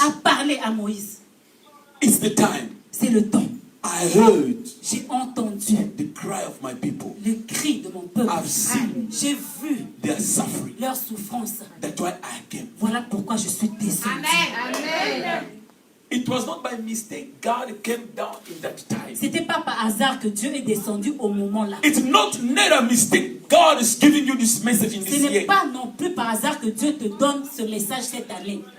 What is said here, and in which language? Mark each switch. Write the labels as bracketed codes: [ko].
[fr] a parlé à Moïse. [en] It's the time. [fr] C'est le temps. [en] I heard [fr] J'ai entendu [en] the cry of my people. [fr] le cri de mon peuple. [en] I've seen [fr] J'ai vu [en] their suffering. [fr] leur souffrance. [en] That's why I came. [fr] Voilà pourquoi je suis descendu. [en] It was not by mistake God came down in that time. [fr] C'était pas par hasard que Dieu est descendu au moment là. [en] It's not a mistake God is giving you this message in [fr] Ce [en] this [fr] n'est [en] year. [fr] pas non plus par hasard que Dieu te donne ce message cette année.